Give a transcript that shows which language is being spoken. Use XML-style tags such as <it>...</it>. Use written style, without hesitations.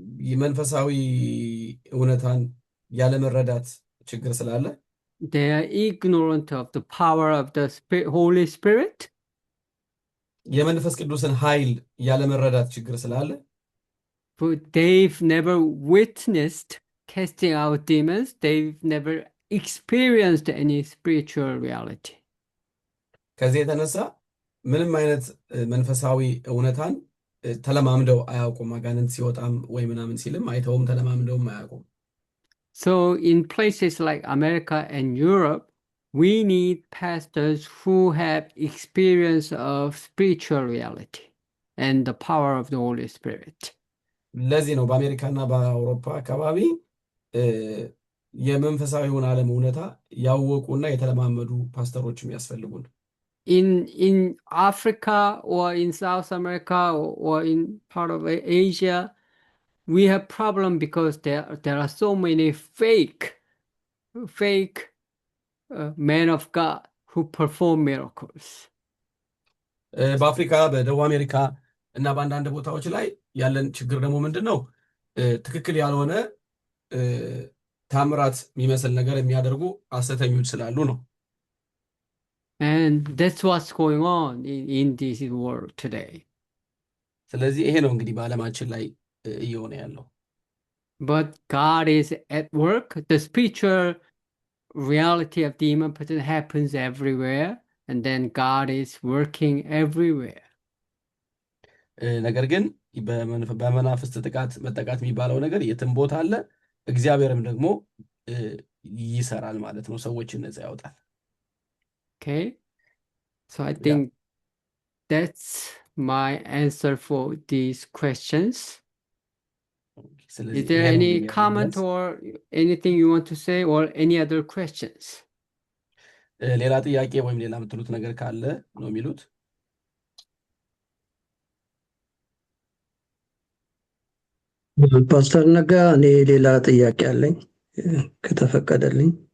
<am>የመንፈሳዊ እውነታን ያለመረዳት ችግር ስላለ</am> <en>They are ignorant of the power of the Holy Spirit.</en> <am>የመንፈስ ቅዱስን ኃይል ያለመረዳት ችግር ስላለ</am> <en>But they've never witnessed casting out demons. They've never experienced any spiritual reality.</en> <am>ከዚህ የተነሳ ምንም አይነት መንፈሳዊ እውነታን ተለማምደው አያውቁም። አጋንንት ሲወጣም ወይ ምናምን ሲልም አይተውም ተለማምደውም አያውቁም።</am> <en>So in places like America and Europe, we need pastors who have experience of spiritual reality and the power of the Holy Spirit.</en> <am>ለዚህ ነው በአሜሪካና በአውሮፓ አካባቢ የመንፈሳዊውን ዓለም እውነታ ያወቁና የተለማመዱ ፓስተሮችም ያስፈልጉን።</am> <en>In Africa or in South America or in part of Asia, we have problem because there are so many fake men of God who perform miracles.</en> <am>በአፍሪካ በደቡብ አሜሪካ እና በአንዳንድ ቦታዎች ላይ ያለን ችግር ደግሞ ምንድን ነው? ትክክል ያልሆነ ታምራት የሚመስል ነገር የሚያደርጉ ሐሰተኞች ስላሉ ነው።</am> <en>And that's what's going on in this world today.</en> <am>ስለዚህ ይሄ ነው እንግዲህ በዓለማችን ላይ እየሆነ ያለው።</am> <en>But God is at work. The spiritual reality of demon possession happens everywhere, and then God is working everywhere.</en> <am>ነገር ግን በመናፍስት ጥቃት መጠቃት የሚባለው ነገር የትም ቦታ አለ፣ እግዚአብሔርም ደግሞ ይሰራል ማለት ነው፣ ሰዎችን ነፃ ያወጣል።</am> <en>Okay, so I think that's my answer for these questions. Is there any comment or anything you want to say or any other questions?</en> <am>ሌላ ጥያቄ ወይም ሌላ የምትሉት ነገር ካለ ነው የሚሉት። ፓስተር ነጋ፣ እኔ ሌላ ጥያቄ አለኝ ከተፈቀደልኝ።</am>